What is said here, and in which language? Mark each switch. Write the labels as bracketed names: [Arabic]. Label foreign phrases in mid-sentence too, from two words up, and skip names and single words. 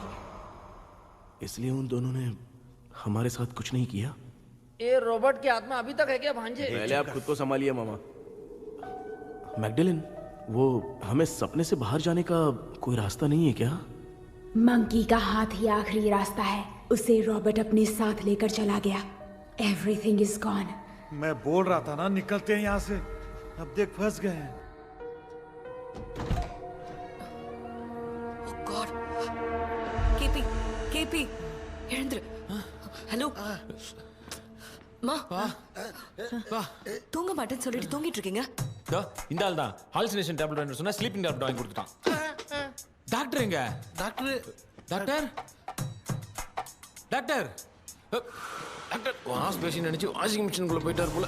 [Hindi] इसलिए उन दोनों ने हमारे साथ कुछ नहीं किया। ये रॉबर्ट की आत्मा अभी तक है क्या भांजे? पहले आप खुद को संभालिए मामा। मैगडेलिन, वो हमें सपने से बाहर जाने का कोई रास्ता नहीं है क्या? मंकी का हाथ ही आखिरी रास्ता है। उसे रॉबर्ट अपने साथ लेकर चला गया। [English] Everything is gone. [Hindi] मैं बोल रहा था ना, निकलते हैं यहाँ से। अब देख फंस गए हैं। [English] Oh God. [Hindi] केपी, हेरेंद्र, हेलो, [Tamil] மா தூங்க மாட்டேன்னு சொல்லிட்டு தூங்கிட்டு இருக்கீங்க? இந்த ஆள் தான் [English] hallucination tablet [Tamil] வாங்கி சொன்னா [English] sleeping tablet [Tamil] வாங்கி கொடுத்துட்டான். டாக்டர் எங்க? டாக்டர் டாக்டர் [English] wash basin [Tamil] நினைச்சு [English] washing machineக்குள்ள [Tamil] போயிட்டார் போல.